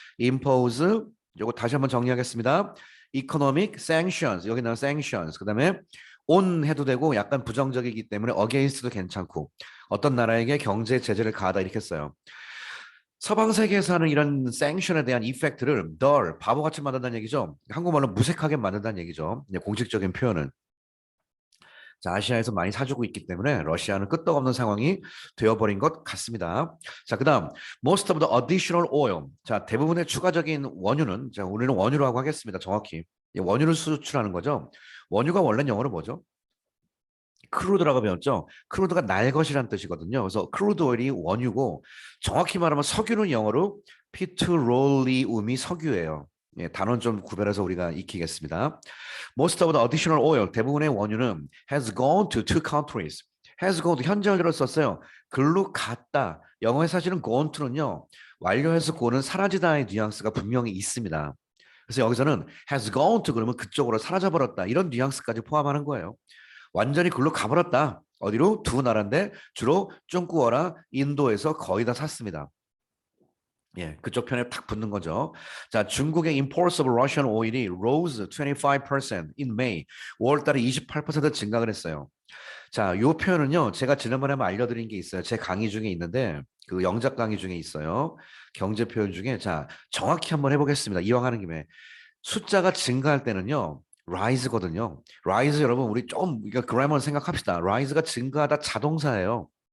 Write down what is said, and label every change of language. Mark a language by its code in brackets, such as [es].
[ko] impose, 요거 다시 한번 정리하겠습니다. [en] economic sanctions, [ko] 여기 나온 sanctions. 그 다음에 on 해도 되고 약간 부정적이기 때문에 against도 괜찮고 어떤 나라에게 경제 제재를 가하다 이렇게 써요. 서방 세계에서 하는 이런 생션에 대한 이펙트를 덜 바보같이 만든다는 얘기죠. 한국말로 무색하게 만든다는 얘기죠. 공식적인 표현은. 자, 아시아에서 많이 사주고 있기 때문에 러시아는 끄떡없는 상황이 되어버린 것 같습니다. 자, 그다음 [en] most of the additional oil. [ko] 자, 대부분의 추가적인 원유는 자, 우리는 원유라고 하겠습니다. 정확히 원유를 수출하는 거죠. 원유가 원래는 영어로 뭐죠? 크루드라고 배웠죠. 크루드가 날 것이란 뜻이거든요. 그래서 크루드 오일이 원유고 정확히 말하면 석유는 영어로 피트롤리움이 석유예요. 예, 단원 좀 구별해서 우리가 익히겠습니다. [en] Most of the additional oil, [ko] 대부분의 원유는 [en] has gone to two countries. has gone to [ko] 현재 완료를 썼어요. 글로 갔다. 영어의 사실은 gone to는요. 완료해서 go는 사라지다의 뉘앙스가 분명히 있습니다. 그래서 여기서는 [en] has gone to [ko] 그러면 그쪽으로 사라져버렸다. 이런 뉘앙스까지 포함하는 거예요. 완전히 글로 가버렸다. 어디로? 두 나라인데 주로 중국어라 인도에서 거의 다 샀습니다. 예, 그쪽 편에 탁 붙는 거죠. 자, 중국의 [en] imports of Russian oil이 rose 25% in May. [ko] 5월 달에 28% 증가를 했어요. 자, 요 표현은요. 제가 지난번에 한번 알려드린 게 있어요. 제 강의 중에 있는데 그 영작 강의 중에 있어요. 경제 표현 중에 자, 정확히 한번 해보겠습니다. 이왕 하는 김에. 숫자가 증가할 때는요. rise거든요. rise 여러분 우리 좀 그래머를 생각합시다. rise가 증가하다 자동사예요.